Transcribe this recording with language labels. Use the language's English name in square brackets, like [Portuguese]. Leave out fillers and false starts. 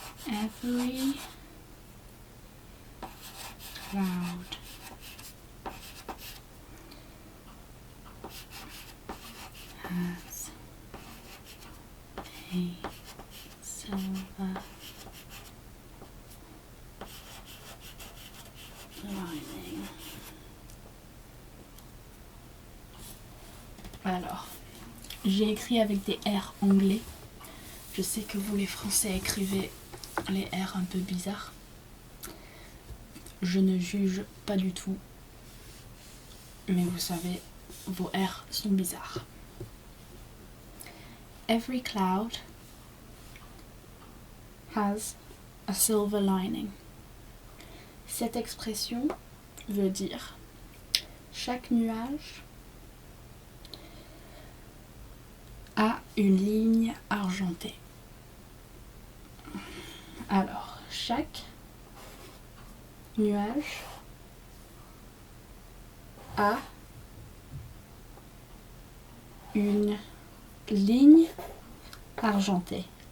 [English] Every cloud has a silver lining. [French] Alors, j'ai écrit avec des R anglais. Je sais que vous les Français écrivez les R un peu bizarres. Je ne juge pas du tout. Mais vous savez, vos R sont bizarres. [English] Every cloud has a silver lining. [French] Cette expression veut dire chaque nuage a une ligne argentée. Alors, chaque nuage a une ligne argentée.